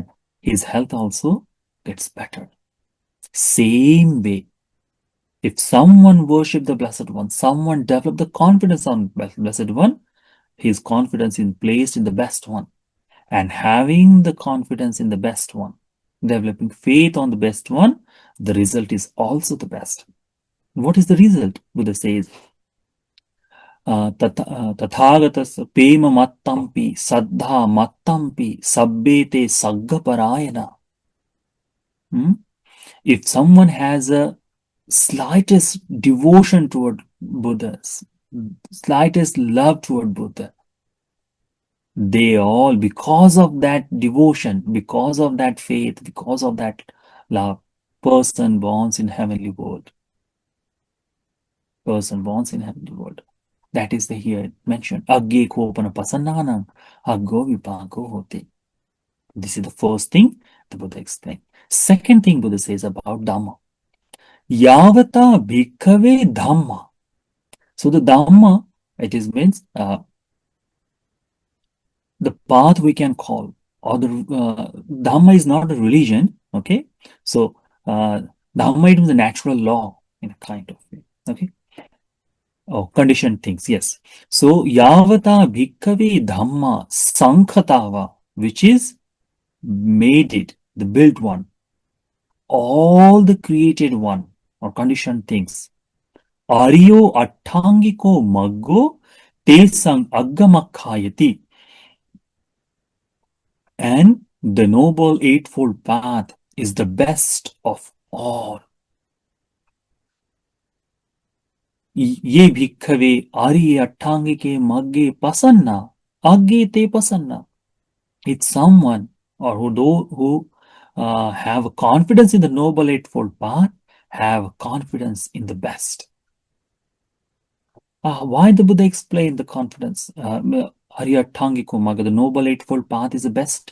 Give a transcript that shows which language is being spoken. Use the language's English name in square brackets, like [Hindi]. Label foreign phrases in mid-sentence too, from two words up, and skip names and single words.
[English] His health also gets better. Same way, if someone worship the Blessed One, someone develop the confidence on Blessed One, his confidence is placed in the best one. And having the confidence in the best one, developing faith on the best one, the result is also the best. What is the result? Buddha says, [Pali] Tathagatas pema mattampi, saddha mattampi, sabbete saggaparayana. Hmm? [English] If someone has a slightest devotion toward Buddha, slightest love toward Buddha, they all, because of that devotion, because of that faith, because of that love, person born in heavenly world. Person born in heavenly world. That is the here mentioned. [Pali] Agge kopana pasannanam, aggo vipago hote. [English] This is the first thing the Buddha explained. Second thing Buddha says about Dhamma. [Pali] Yavata bhikkhave Dhamma. [English] So the Dhamma, it is means the path we can call, or the Dhamma is not a religion, okay? So Dhamma is the natural law in a kind of way, okay? Oh, conditioned things, yes. [Pali] So Yavata bhikkhave Dhamma Sankhatava, [English] which is made it, the built one, all the created one or conditioned things. [Pali] Aryo attangiko maggo tesang aggamakkhayati. [English] And the Noble Eightfold Path is the best of all. [Pali] Ye bhikkhave arye attangike magge pasanna, agge te pasanna. [English] It's someone or who have confidence in the Noble Eightfold Path, have confidence in the best. Why the Buddha explained the confidence? [Pali] Arya Tangiko Magga, [English] the Noble Eightfold Path is the best.